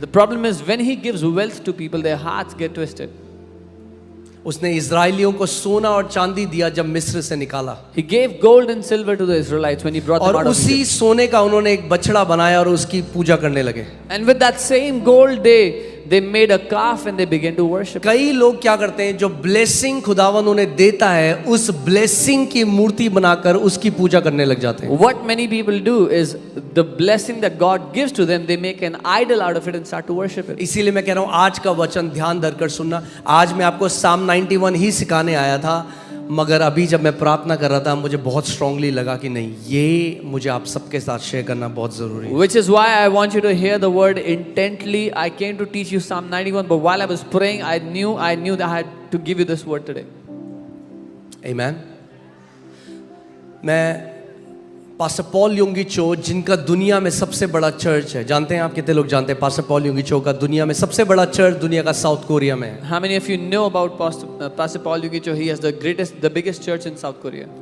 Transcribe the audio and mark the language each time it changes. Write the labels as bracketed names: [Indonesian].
[English] The problem is when he gives wealth to people, their hearts get twisted. [Hindi] उसने इजराइलियों को सोना और चांदी दिया जब मिस्र से निकाला, [English] He gave gold and silver to the Israelites when he brought them [Hindi] और [English] out of [Hindi] उसी [English] Egypt. [Hindi] सोने का उन्होंने एक बछड़ा बनाया और उसकी पूजा करने लगे। [English] And with that same gold, they made a calf and they began to worship. [Hindi] कई लोग क्या करते हैं, जो ब्लेसिंग खुदावन उन्हें देता है, उस ब्लेसिंग की मूर्ति बनाकर उसकी पूजा करने लग जाते हैं। [English] What many people do is the blessing that God gives to them, they make an idol out of it and start to worship it. [Hindi] इसीलिए मैं कह रहा हूं आज का वचन ध्यान धरकर सुनना। आज मैं आपको साम 91 ही सिखाने आया था। मगर अभी जब मैं प्रार्थना कर रहा था मुझे बहुत स्ट्रांगली लगा कि नहीं, ये मुझे आप सबके साथ शेयर करना बहुत ज़रूरी है. [English] Which is why I want you to hear the word intently. I came to teach you Psalm 91, but while I was praying, I knew that I had to give you this word today. Amen. [Hindi] मैं pastor Paul योंगी चो, जिनका दुनिया में सबसे बड़ा church है, जानते हैं आप? कितने लोग जानते हैं पास्टर पॉल योंगी चो का दुनिया में सबसे बड़ा चर्च दुनिया का साउथ कोरिया में है? [English] How many of you know about Pastor Paul Yukicho? He has the biggest church in South Korea.